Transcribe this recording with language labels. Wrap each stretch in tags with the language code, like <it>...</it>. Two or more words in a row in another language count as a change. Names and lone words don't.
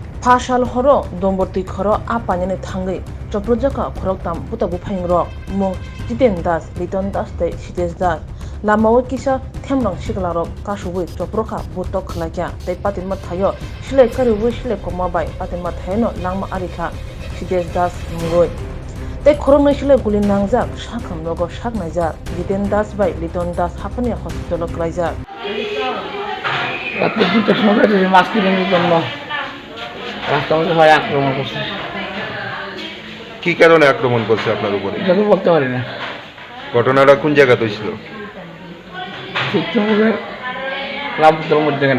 <trp>Phashal horo domborti khoro apanyane thangai choprojaka khoroktam putabu phaingrok mong Jiten Das Liton Das tei Sites Das lamao kisa themrang siklarok kasubui choproka butok khlakya tei patinma thayo sile karibui sile komabai patinma thayno langma arikha Sites Das mungoi tei khoromnai sile guli nangjak sakham logo saknaijak Jiten Das bai Liton Das hapani hospital klaijak</trp> <bn>রাত্রে 2টার সময় মাছ কিনে জন্য রাস্তার মধ্যে হয় আক্রমণ করছে। কি কারণে আক্রমণ করছে আপনার উপরে? এটা তো বলতে পারি না। ঘটনাটা কোন জায়গাতে হয়েছিল? চিত্রপুরের রামপুরের মধ্যে কেন</bn>